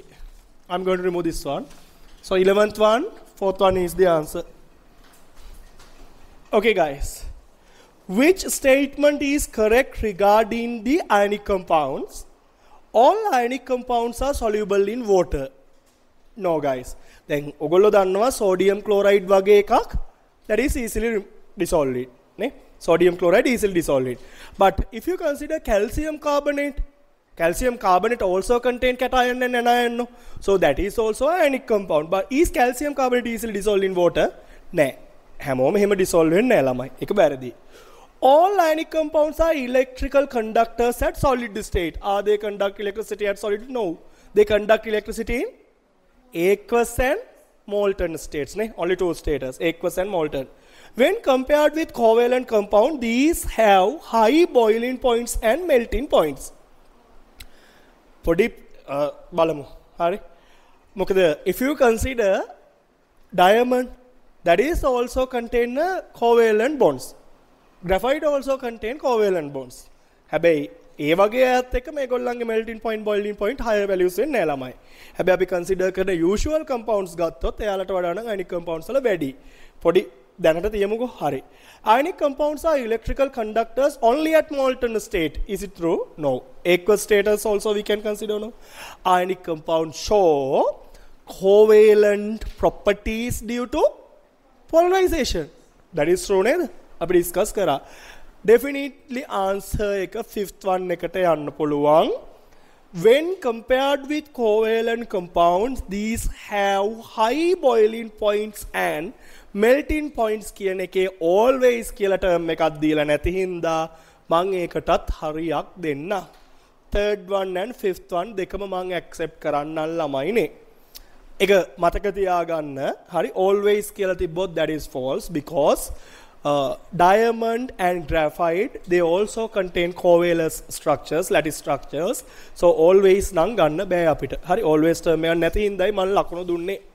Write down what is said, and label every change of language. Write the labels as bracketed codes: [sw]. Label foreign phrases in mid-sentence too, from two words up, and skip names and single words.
[en] I'm going to remove this one. So 11th one, 4th one is the answer. Okay guys, which statement is correct regarding the ionic compounds? All ionic compounds are soluble in water. No guys. Then [si] ඔගොල්ලෝ දන්නවා [en] sodium chloride [si] වගේ එකක් [en] that is easily dissolved. Ne? Sodium chloride easily dissolved. But if you consider calcium carbonate also contain cation and anion. No? So that is also an ionic compound. But is calcium carbonate easily dissolved in water? No. [si] හැමෝම එහෙම dissolve වෙන්නේ නැහැ ළමයි. ඒක බැරදි. [en] All ionic compounds are electrical conductors at solid state. Are they conduct electricity at solid? No. They conduct electricity in aqueous and molten states. Ne? Only 2 states, aqueous and molten. When compared with covalent compound, these have high boiling points and melting points. [si] පොඩි බලමු. හරි. [en] මොකද if you consider diamond, that is also contain covalent bonds. Graphite also contain covalent bonds. [si] හැබැයි ඒ වගේ අයත් එක්ක මේගොල්ලන්ගේ [en] melting point boiling point higher values [si] වෙන්නේ නැහැ ළමයි. හැබැයි අපි consider කරන [en] usual compounds [si] ගත්තොත් එයාලට වඩා නම් [en] ionic compounds [si] වල වැඩි. පොඩි දැනට තියමුකෝ. හරි. [en] Ionic compounds are electrical conductors only at molten state. Is it true? No. Aqueous status also we can consider. No. Ionic compounds show covalent properties due to polarization. That is true [si] නේද? අපි discuss කරා. [en] Definitely answer [si] එක [en] 5th one [si] එකට යන්න පුළුවන්. [en] When compared with covalent compounds, these have high boiling points and melting points [si] කියන එකේ always කියලා term එකක් දීලා නැති හින්දා මම ඒකටත් හරියක් දෙන්න. [en] 3rd one and 5th one [si] දෙකම මම accept කරන්නම් ළමයිනේ. ඒක මතක තියාගන්න. හරි always කියලා තිබ්බොත් [en] that is false because diamond and graphite they also contain covalent structures, lattice structures. So always නම් ගන්න බෑ අපිට. හරි always term එක නැති හින්දායි මම ලකුණු දුන්නේ.